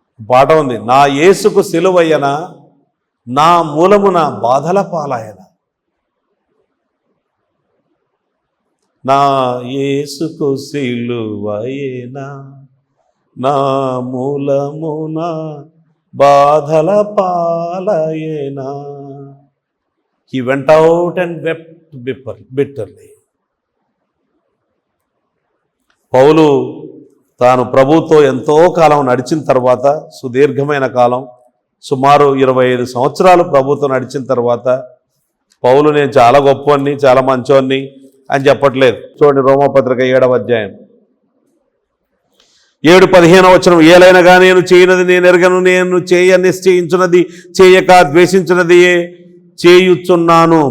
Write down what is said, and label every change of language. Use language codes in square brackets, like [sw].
[te] పాట ఉంది, నా యేసుకు సిలువయ్యన, నా మూలమున బాధల పాలాయన. నా యేసుకు సిలువయ్యన, నా మూలమున బాధల పాలాయన. [en] He went out and wept bitterly. [te] పౌలు తాను ప్రభుతో ఎంతో కాలం నడిచిన తర్వాత, సుదీర్ఘమైన కాలం, సుమారు 25 సంవత్సరాలు ప్రభుతో నడిచిన తర్వాత, పౌలు నేను చాలా గొప్పవాణ్ణి, చాలా మంచోన్ని అని చెప్పట్లేదు. చూడండి రోమాపత్రిక 7వ అధ్యాయం 7:15 వచనం, ఏలైనగా నేను చేయనది నేను ఎరగను, నేను నిశ్చయించున్నది చేయక ద్వేషించున్నది చేయుచున్నాను.